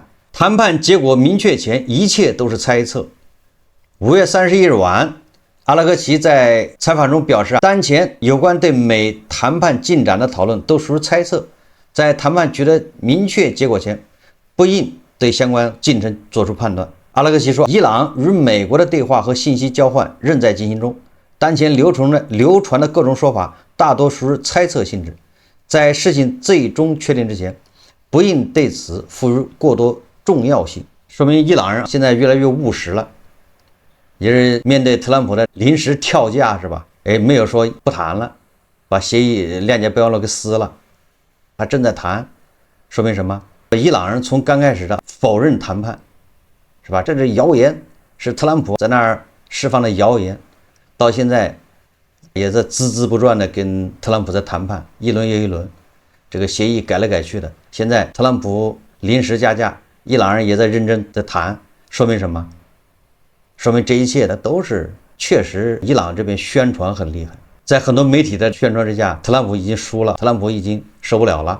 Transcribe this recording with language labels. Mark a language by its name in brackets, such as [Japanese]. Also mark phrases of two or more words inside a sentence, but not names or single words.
[Chinese] 談判結果明確前，一切都是猜測。5月31日晚，阿拉格齊在採訪中表示，當前有關對美談判進展的討論都屬於猜測，在談判取得明確結果前，不應對相關進程做出判斷。阿拉格齊說，伊朗與美國的對話和信息交換仍在進行中，當前流傳的各種說法，大多屬於猜測性質，在事情最終確定之前，不應對此賦予過多重要性。說明伊朗人現在越來越務實了，也是面對特朗普的臨時跳架，是吧？沒有說不談了，把協議鏈接備忘錄給撕了，還正在談，說明什麼？伊朗人從剛開始的否認談判，是吧？這是謠言，是特朗普在那兒釋放的謠言，到現在也在孜孜不倦的跟特朗普在談判，一輪又一輪，這個協議改來改去的。現在特朗普臨時加價，伊朗人也在認真的談，說明什麼？說明這一切的都是確實伊朗這邊宣傳很厲害，在很多媒體的宣傳之下，特朗普已經輸了，特朗普已經受不了了。